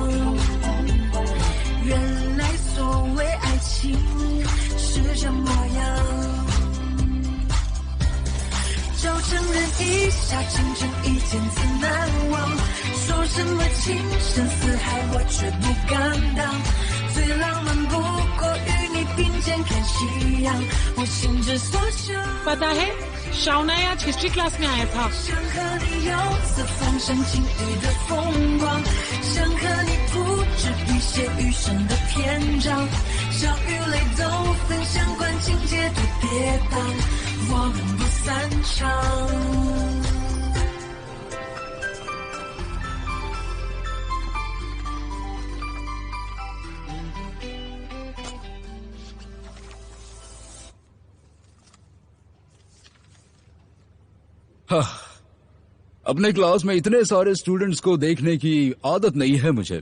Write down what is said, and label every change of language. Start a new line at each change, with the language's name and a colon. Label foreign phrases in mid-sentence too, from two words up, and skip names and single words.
Chinese: 原来所谓爱情是这模样。下倾城一见自难忘。说什么情深似海，我却不敢当。最浪漫不过与你并肩看夕阳，我心之所向。
Hindi: पता है शाउना आज
English: history class
Hindi: में आया था।
Chinese: 想和你游四方山青雨的风光，想和你铺纸笔写余生的篇章，笑与泪都分享，管情节多跌宕，我们不散场。
Hindi: हाँ, अपने क्लास में इतने सारे स्टूडेंट्स को देखने की आदत नहीं है मुझे।